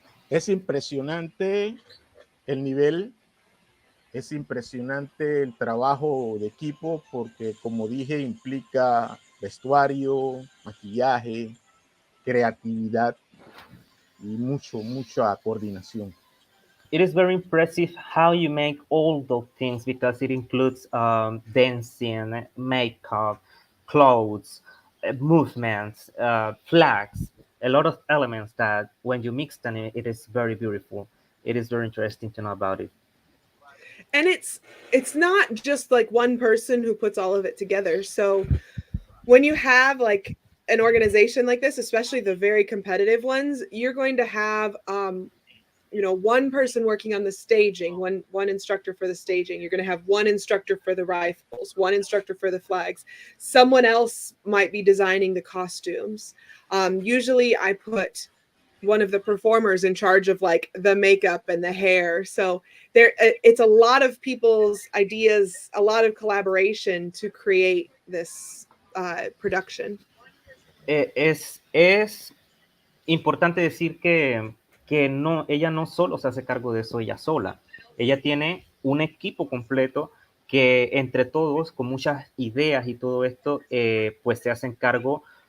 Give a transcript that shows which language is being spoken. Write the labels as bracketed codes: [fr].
[es] Es impresionante el nivel, es impresionante el trabajo de equipo porque, como dije, implica vestuario, maquillaje, creatividad y mucha coordinación. [en] It is very impressive how you make all those things because it includes dancing, makeup, clothes, movements, flags, a lot of elements that when you mix them, it is very beautiful. It is very interesting to know about it. And it's not just like one person who puts all of it together. So when you have like an organization like this, especially the very competitive ones, you're going to have one person working on the staging, one instructor for the staging. You're going to have one instructor for the rifles, one instructor for the flags. Someone else might be designing the costumes. Usually I put one of the performers in charge of like the makeup and the hair. So it's a lot of people's ideas, a lot of collaboration to create this production. [es] Es importante decir que no, ella no solo se hace cargo de eso ella sola. Ella tiene un equipo completo que entre todos, con muchas ideas y todo esto, pues se hacen cargo.